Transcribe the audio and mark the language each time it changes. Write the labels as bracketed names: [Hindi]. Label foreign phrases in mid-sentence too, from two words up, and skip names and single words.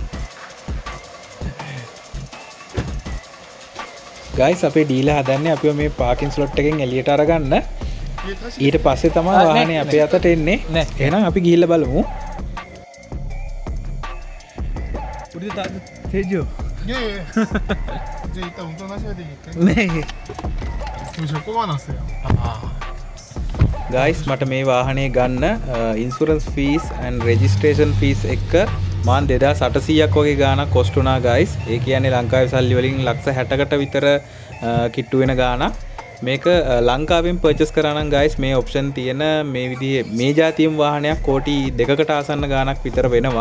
[Sinhala] guys අපේ ඩීලර් හදන්නේ අපිව මේ [English] parking slot [Sinhala] එකෙන් එළියට අරගන්න. ඊට පස්සේ තමයි වාහනේ අපේ අතට එන්නේ. එහෙනම් අපි ගිහිල්ලා බලමු. තේජෝ [Korean] 예. 이제 이따 운전하셔야 되니까. 네. 지금 저 꼽아놨어요. [Sinhala] guys මට මේ වාහනේ ගන්න [English] insurance fees and registration fees [Sinhala] එක මාන් 2800ක් වගේ ගාණක් කොස්ට් වුණා guys. ඒ කියන්නේ ලංකාවේ සල්ලි වලින් ලක්ෂ 60කට විතර කිට්ටු වෙන ගාණක්. මේක ලංකාවෙන් පර්චේස් කරා නම් guys මේ ඔප්ෂන් තියෙන මේ විදිහේ මේ જાතියම වාහනයක් කෝටි 2කට ආසන්න ගාණක් විතර වෙනවා.